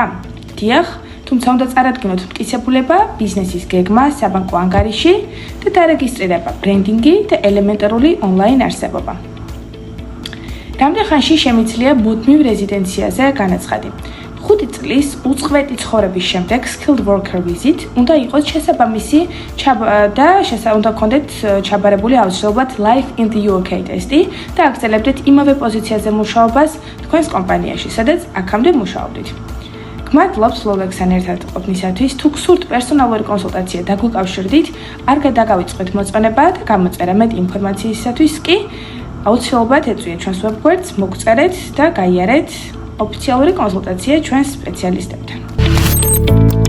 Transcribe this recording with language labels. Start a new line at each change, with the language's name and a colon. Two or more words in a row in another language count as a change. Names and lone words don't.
Georgian: დიახ, თუმცა უნდა წარადგინოთ მტკიცებულება, ბიზნესის გეგმა, საბანკო ანგარიში და დარეგისტრირება, ბრენდინგი და ელემენტარული ონლაინ არსებობა. რამდენ ხანში შემიძლია მუდმივ რეზიდენციაზე განაცხადი? 5 წლის უწყვეტი ცხოვრების შემდეგ
English: skilled worker
Georgian: ვიზით უნდა იყოს შესაბამისი და უნდა გქონდეთ ჩაბარებული აუცილებლად Life in the UK ტესტი და აგრძელებდეთ იმავე პოზიციაზე მუშაობას თქვენს კომპანიაში, სადაც აქამდე მუშაობდით. გმადლობთ ლოლექსთან ერთად ყოფნისათვის. თუ გსურთ პერსონალური კონსულტაცია დაგვიკავშირდით, არ გადაგავიწყოთ მოწონება და გამოწერა მეტ ინფორმაციისათვის კი აუცილებლად ეწვიეთ ჩვენს ვებგვერდს, მოგწერეთ და გაიარეთ ოფიციალური კონსულტაცია ჩვენს სპეციალისტებთან.